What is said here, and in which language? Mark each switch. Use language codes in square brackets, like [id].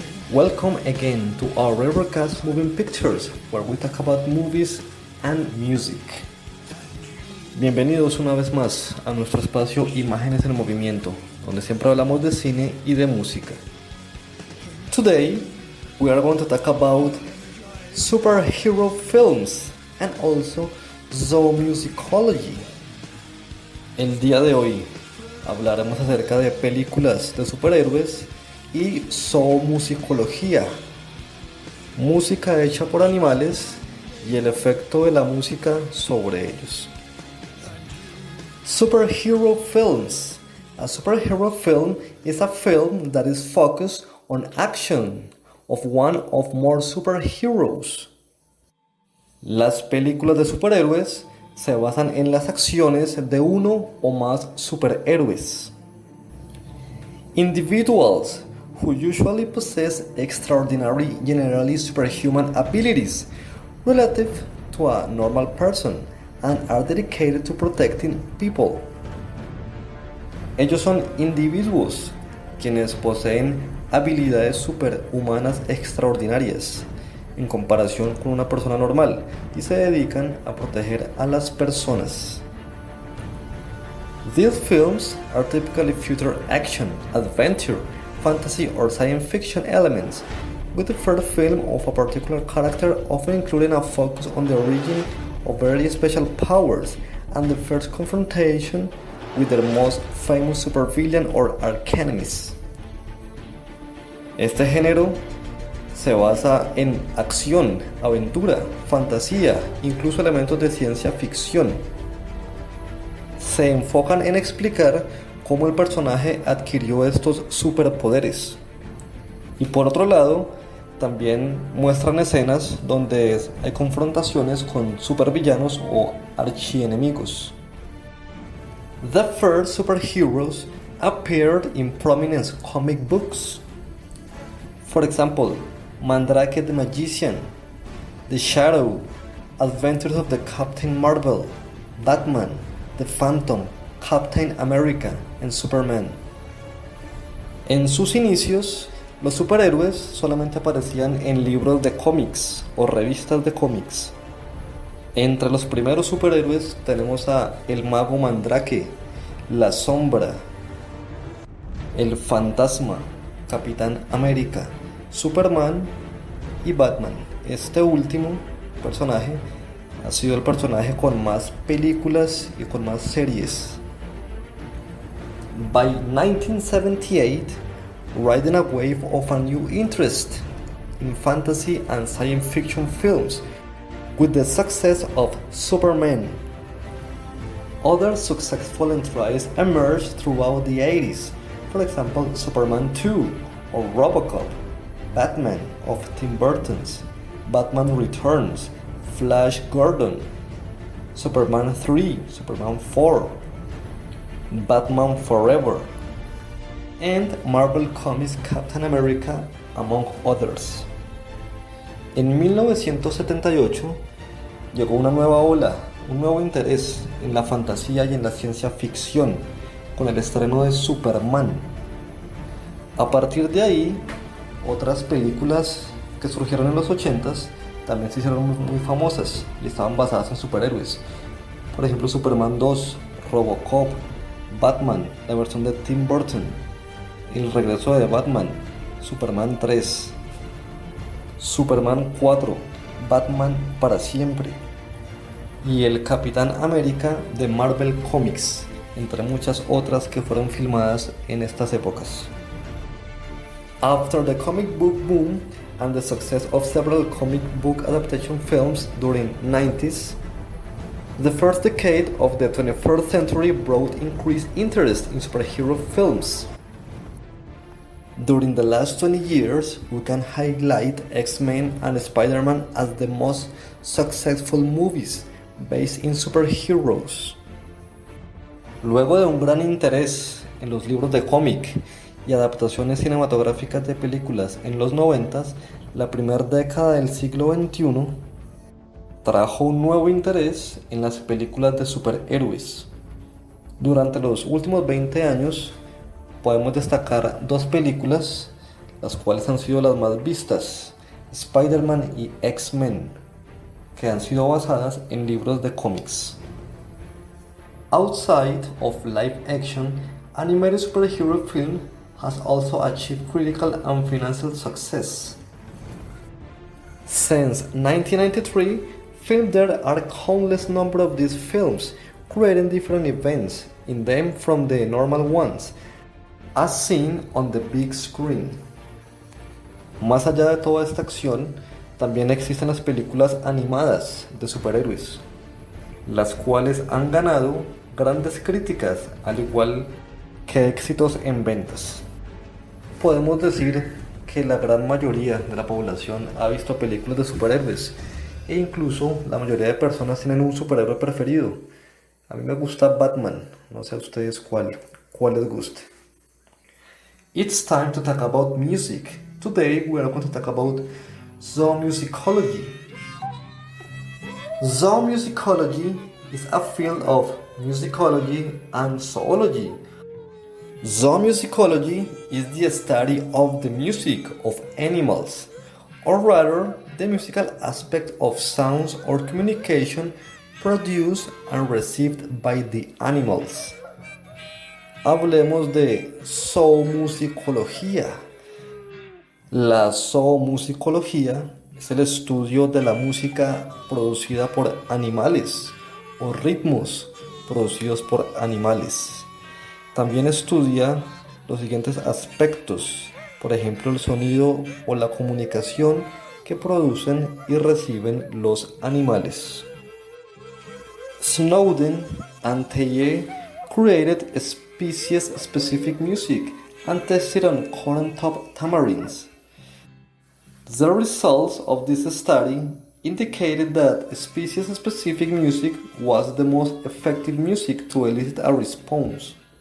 [en] Welcome again to our Rivercast Moving Pictures, where we talk about movies and music. [es] Bienvenidos una vez más a nuestro espacio Imágenes en Movimiento, donde siempre hablamos de cine y de música. [en] Today, we are going to talk about superhero films and also zoomusicology. [es] El día de hoy hablaremos acerca de películas de superhéroes y zoomúsicología, música hecha por animales y el efecto de la música sobre ellos. [en] Superhero films. A superhero film is a film that is focused on action of one or more superheroes. [es] Las películas de superhéroes se basan en las acciones de uno o más superhéroes. [en] Individuals who usually possess extraordinary, generally superhuman abilities relative to a normal person and are dedicated to protecting people. [es] Ellos son individuos quienes poseen habilidades superhumanas extraordinarias en comparación con una persona normal y se dedican a proteger a las personas. [en] These films are typically feature action, adventure, fantasy or science fiction elements, with the first film of a particular character often including a focus on the origin of very special powers and the first confrontation with their most famous supervillain or archenemies. [es] Este género se basa en acción, aventura, fantasía, incluso elementos de ciencia ficción. Se enfocan en explicar cómo el personaje adquirió estos superpoderes. Y por otro lado, también muestran escenas donde hay confrontaciones con supervillanos o archienemigos. [en] The first superheroes appeared in prominent comic books. For example, Mandrake the Magician, The Shadow, Adventures of the Captain Marvel, Batman, The Phantom, Captain America and Superman. [es] En sus inicios, los superhéroes solamente aparecían en libros de cómics o revistas de cómics. Entre los primeros superhéroes tenemos a el Mago Mandrake, la Sombra, el Fantasma, Capitán América, Superman y Batman. Este último personaje ha sido el personaje con más películas y con más series. [en] By 1978, riding a wave of a new interest in fantasy and science fiction films with the success of Superman. Other successful entries emerged throughout the 80s, for example Superman 2 or RoboCop, Batman of Tim Burton's, Batman Returns, Flash Gordon, Superman 3, Superman 4, Batman Forever, and Marvel Comics Captain America, among others. [es] En 1978 llegó una nueva ola, un nuevo interés en la fantasía y en la ciencia ficción, con el estreno de Superman. A partir de ahí, otras películas que surgieron en los 80s también se hicieron muy famosas y estaban basadas en superhéroes. Por ejemplo, Superman 2, RoboCop, Batman, la versión de Tim Burton, El regreso de Batman, Superman 3, Superman 4, Batman para siempre y el Capitán América de Marvel Comics, entre muchas otras que fueron filmadas en estas épocas. [en] After the comic book boom and the success of several comic book adaptation films during the 90s, the first decade of the 21st century brought increased interest in superhero films. During the last 20 years, we can highlight X-Men and Spider-Man as the most successful movies based in superheroes. [es] Luego de un gran interés en los libros de cómic y adaptaciones cinematográficas de películas en los 90s, la primera década del siglo XXI trajo un nuevo interés en las películas de superhéroes. Durante los últimos 20 años podemos destacar dos películas, las cuales han sido las más vistas, Spider-Man y X-Men, que han sido basadas en libros de cómics. [en] Outside of live action, animated superhero film has also achieved critical and financial success. Since 1993, there are countless number of these films, creating different events in them from the normal ones, as seen on the big screen. [es] Más allá de toda esta acción, también existen las películas animadas de superhéroes, las cuales han ganado grandes críticas, al igual que éxitos en ventas. Podemos decir que la gran mayoría de la población ha visto películas de superhéroes e incluso la mayoría de personas tienen un superhéroe preferido. A mí me gusta Batman, no sé a ustedes cuál les guste. [en] It's time to talk about music. Today we are going to talk about zoomusicology. Zoomusicology is a field of musicology and zoology. Zoomusicology is the study of the music of animals, or rather, the musical aspect of sounds or communication produced and received by the animals. [es] Hablemos de zoomusicología. La zoomusicología es el estudio de la música producida por animales o ritmos producidos por animales. También estudia los siguientes aspectos, por ejemplo el sonido o la comunicación que producen y reciben los animales. [en] Snowden and Teye created species-specific music and tested on corn-top tamarins. The results of this study indicated that species-specific music was the most effective music to elicit a response.